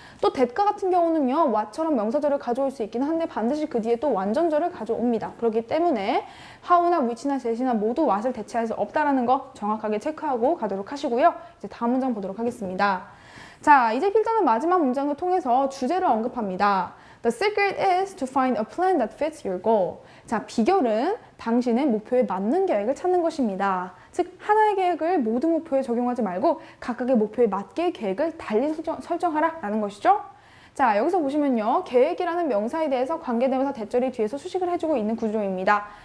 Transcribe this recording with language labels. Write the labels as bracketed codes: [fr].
[ko] 또 that과 같은 경우는요, what처럼 명사절을 가져올 수 있기는 한데 반드시 그 뒤에 또 완전절을 가져옵니다. 그렇기 때문에 how나 which나 that이나 모두 what을 대체할 수 없다라는 거 정확하게 체크하고 가도록 하시고요. 이제 다음 문장 보도록 하겠습니다. 자, 이제 필자는 마지막 문장을 통해서 주제를 언급합니다. [en] The secret is to find a plan that fits your goal. [ko] 자, 비결은 당신의 목표에 맞는 계획을 찾는 것입니다. 즉, 하나의 계획을 모든 목표에 적용하지 말고 각각의 목표에 맞게 계획을 달리 설정하라 라는 것이죠. 자, 여기서 보시면요, 계획이라는 명사에 대해서 관계대명사 대절이 뒤에서 수식을 해주고 있는 구조입니다.